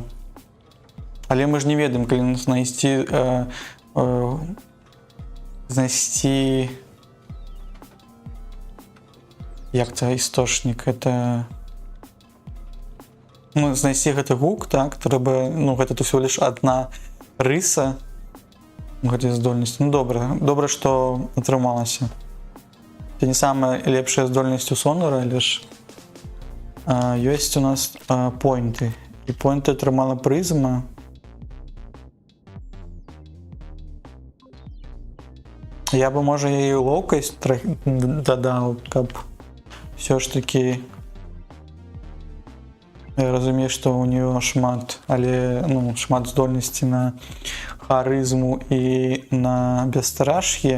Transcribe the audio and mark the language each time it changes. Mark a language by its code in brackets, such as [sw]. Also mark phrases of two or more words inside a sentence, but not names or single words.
[be] Але мы ж не ведаем, калі знайсці як це істочник, это знайсці гэты гук, так, трэба, гэта то [ru] всего лишь одна [be] рыса гэтай здольнасці. Добра, што атрымалася. Это не самая лепшая здольнасць у Сонара, але ж ёсць у нас поінты. І поінты атрымала прызма. Я бы, можа, яе лоўкасць дадаў, каб [ru] все ж таки [be] я разумею, што ў нее шмат, але шмат здольнасці на харызму і на бесстрашье.